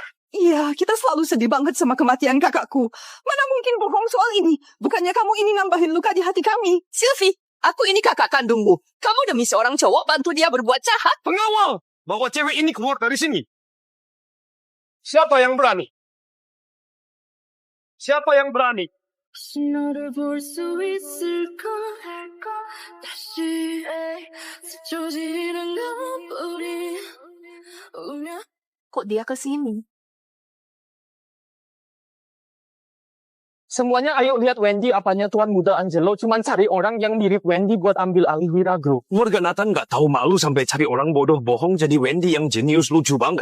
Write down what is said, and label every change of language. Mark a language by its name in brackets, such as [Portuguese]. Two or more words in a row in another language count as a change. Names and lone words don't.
[Indonesian] Iya, kita selalu sedih banget sama kematian kakakku. Mana mungkin bohong soal ini? Bukannya kamu ini nambahin luka di hati kami. Silvi, aku ini kakak kandungmu. Kamu demi seorang cowok bantu dia berbuat jahat. Pengawal! Bawa cewek ini keluar dari sini. Siapa yang berani? Siapa yang berani? [Korean] 너를 볼 수 있을까 다시 스쳐지는 너뿐이 울며 [Indonesian] Kok dia kesini? Semuanya ayo lihat Wendy, apanya Tuan Muda Angelo cuman cari orang yang mirip Wendy buat ambil alih Wira Group. Keluarga Nathan nggak tahu malu sampai cari orang bodoh bohong jadi Wendy yang jenius lucu banget.